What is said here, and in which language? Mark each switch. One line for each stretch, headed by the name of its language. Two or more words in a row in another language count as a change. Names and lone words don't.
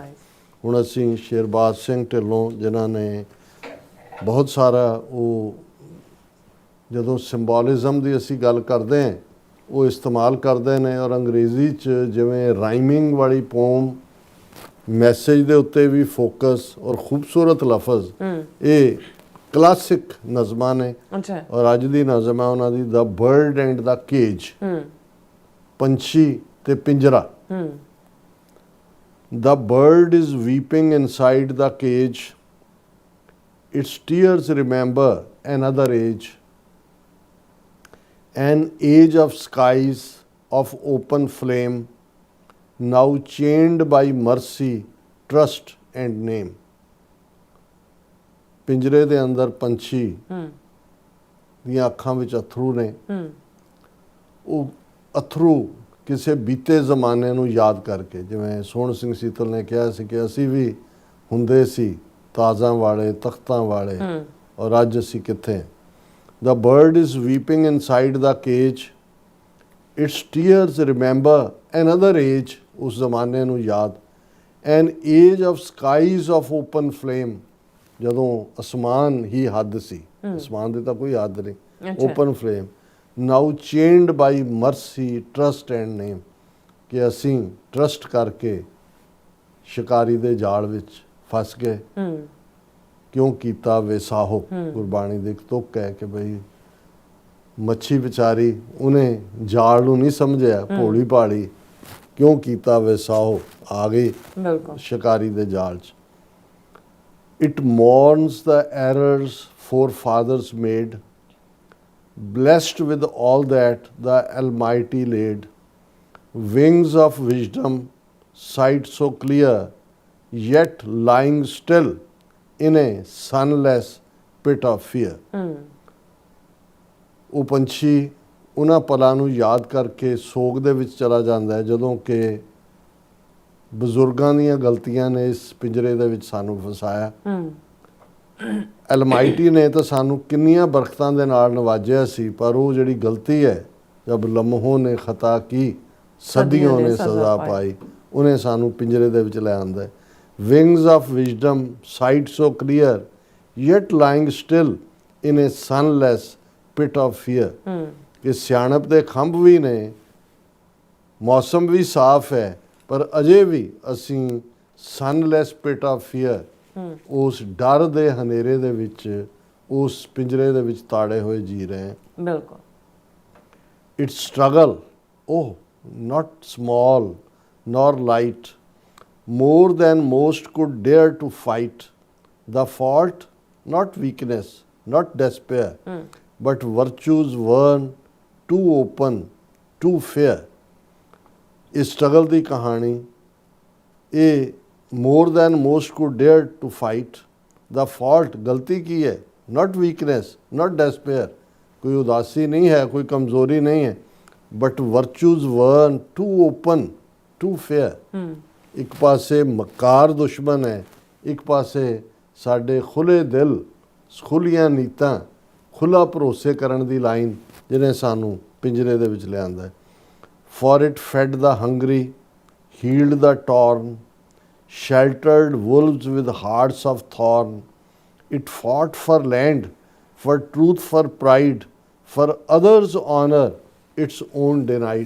Punjabi: ਹੁਣ ਅਸੀਂ ਸ਼ੇਰਬਾਜ਼ ਸਿੰਘ ਢਿੱਲੋਂ, ਜਿਨ੍ਹਾਂ ਨੇ ਬਹੁਤ ਸਾਰਾ ਉਹ ਜਦੋਂ ਸਿੰਬੋਲਿਜ਼ਮ ਦੀ ਅਸੀਂ ਗੱਲ ਕਰਦੇ ਹਾਂ ਉਹ ਇਸਤੇਮਾਲ ਕਰਦੇ ਨੇ, ਔਰ ਅੰਗਰੇਜ਼ੀ 'ਚ ਜਿਵੇਂ ਰਾਈਮਿੰਗ ਵਾਲੀ ਪੋਮ, ਮੈਸੇਜ ਦੇ ਉੱਤੇ ਵੀ ਫੋਕਸ ਔਰ ਖੂਬਸੂਰਤ ਲਫ਼ਜ਼, ਇਹ ਕਲਾਸਿਕ ਨਜ਼ਮਾਂ ਨੇ। ਔਰ ਅੱਜ ਦੀ ਨਜ਼ਮ ਹੈ ਉਹਨਾਂ ਦੀ ਦ ਬਰਡ ਐਂਡ ਦ ਕੇਜ, ਪੰਛੀ ਤੇ ਪਿੰਜਰਾ।
English: The bird is weeping inside the cage, its tears remember another age, an age of skies of open flame, now chained by mercy, trust and name.
Punjabi: ਪਿੰਜਰੇ ਦੇ ਅੰਦਰ ਪੰਛੀ ਦੀਆਂ ਅੱਖਾਂ ਵਿੱਚ ਅਥਰੂ ਨੇ, ਉਹ ਅਥਰੂ ਕਿਸੇ ਬੀਤੇ ਜ਼ਮਾਨੇ ਨੂੰ ਯਾਦ ਕਰਕੇ, ਜਿਵੇਂ ਸੋਹਣ ਸਿੰਘ ਸੀਤਲ ਨੇ ਕਿਹਾ ਸੀ ਕਿ ਅਸੀਂ ਵੀ ਹੁੰਦੇ ਸੀ ਤਾਜ਼ਾਂ ਵਾਲੇ ਤਖਤਾਂ ਵਾਲੇ ਔਰ ਅੱਜ ਅਸੀਂ ਕਿੱਥੇ।
English: The bird is weeping inside the cage. Its tears remember another age,
Punjabi: ਉਸ ਜ਼ਮਾਨੇ ਨੂੰ ਯਾਦ।
English: An age of skies of open flame,
Punjabi: ਜਦੋਂ ਅਸਮਾਨ ਹੀ ਹੱਦ ਸੀ, ਅਸਮਾਨ ਦੇ ਤਾਂ ਕੋਈ ਹੱਦ ਨਹੀਂ,
English: open flame. Now chained by mercy, trust and name,
Punjabi: ਕਿ ਅਸੀਂ ਟਰਸਟ ਕਰਕੇ ਸ਼ਿਕਾਰੀ ਦੇ ਜਾਲ ਵਿੱਚ ਫਸ ਗਏ। ਕਿਉਂ ਕੀਤਾ ਵੇਸਾਹੋ, ਗੁਰਬਾਣੀ ਦੀ ਇੱਕ ਤੁਕ ਹੈ ਕਿ ਬਈ ਮੱਛੀ ਵਿਚਾਰੀ ਉਹਨੇ ਜਾਲ ਨੂੰ ਨਹੀਂ ਸਮਝਿਆ, ਭੋਲੀ ਭਾਲੀ, ਕਿਉਂ ਕੀਤਾ ਵੇਸਾਹੋ, ਆ ਗਈ ਸ਼ਿਕਾਰੀ ਦੇ ਜਾਲ 'ਚ।
English: It mourns the errors forefathers made, blessed with all that the Almighty laid. Wings of wisdom, sight so clear, yet lying still in a sunless pit of fear.
Punjabi: ਉਹ ਪੰਛੀ ਉਹਨਾਂ ਪਲਾਂ ਨੂੰ ਯਾਦ ਕਰਕੇ ਸੋਗ ਦੇ ਵਿੱਚ ਚਲਾ ਜਾਂਦਾ ਹੈ ਜਦੋਂ ਕਿ ਬਜ਼ੁਰਗਾਂ ਦੀਆਂ ਗਲਤੀਆਂ ਨੇ ਇਸ ਪਿੰਜਰੇ ਦੇ ਵਿੱਚ ਸਾਨੂੰ ਫਸਾਇਆ। ਅਲਮਾਈਟੀ ਨੇ ਤਾਂ ਸਾਨੂੰ ਕਿੰਨੀਆਂ ਬਰਕਤਾਂ ਦੇ ਨਾਲ ਨਵਾਜਿਆ ਸੀ, ਪਰ ਉਹ ਜਿਹੜੀ ਗਲਤੀ ਹੈ,
Urdu: جب لمحوں نے خطا کی صدیوں نے سزا پائی,
Punjabi: ਉਹਨੇ ਸਾਨੂੰ ਪਿੰਜਰੇ ਦੇ ਵਿੱਚ ਲੈ ਆਂਦਾ ਹੈ। Wings of wisdom, sight so clear, yet lying still in a sunless pit of fear. ਕਿ ਸਿਆਣਪ ਦੇ ਖੰਭ ਵੀ ਨੇ, ਮੌਸਮ ਵੀ ਸਾਫ਼ ਹੈ, ਪਰ ਅਜੇ ਵੀ ਅਸੀਂ
English: sunless pit of fear,
Punjabi: ਉਸ ਡਰ ਦੇ ਹਨੇਰੇ ਦੇ ਵਿੱਚ, ਉਸ ਪਿੰਜਰੇ ਦੇ ਵਿੱਚ ਤਾੜੇ ਹੋਏ ਜੀ ਰਹੇ ਹਾਂ। ਬਿਲਕੁਲ।
English: Its struggle, oh, not small nor light, more than most could dare to fight. The fault, not weakness, not despair, but virtues were too open, too fair.
Punjabi: ਇਸ ਸਟਰਗਲ ਦੀ ਕਹਾਣੀ, ਇਹ
English: more than most could dare to fight. The fault,
Punjabi: ਗਲਤੀ ਕੀ ਹੈ,
English: not weakness, not despair,
Punjabi: ਕੋਈ ਉਦਾਸੀ ਨਹੀਂ ਹੈ, ਕੋਈ ਕਮਜ਼ੋਰੀ ਨਹੀਂ ਹੈ,
English: but virtues were too open, too fair.
Punjabi: ਇੱਕ ਪਾਸੇ ਮਕਾਰ ਦੁਸ਼ਮਣ ਹੈ, ਇੱਕ ਪਾਸੇ ਸਾਡੇ ਖੁੱਲੇ ਦਿਲ, ਖੁੱਲੀਆਂ ਨੀਤਾਂ, ਖੁੱਲਾ ਭਰੋਸੇ ਕਰਨ ਦੀ ਲਾਈਨ ਜਿਹਨੇ ਸਾਨੂੰ ਪਿੰਜਰੇ ਦੇ ਵਿੱਚ ਲਿਆਂਦਾ ਹੈ।
English: For it fed the hungry, healed the torn, sheltered wolves with hearts of thorn. It fought for land, for truth, for pride, for others' honor, its own denied.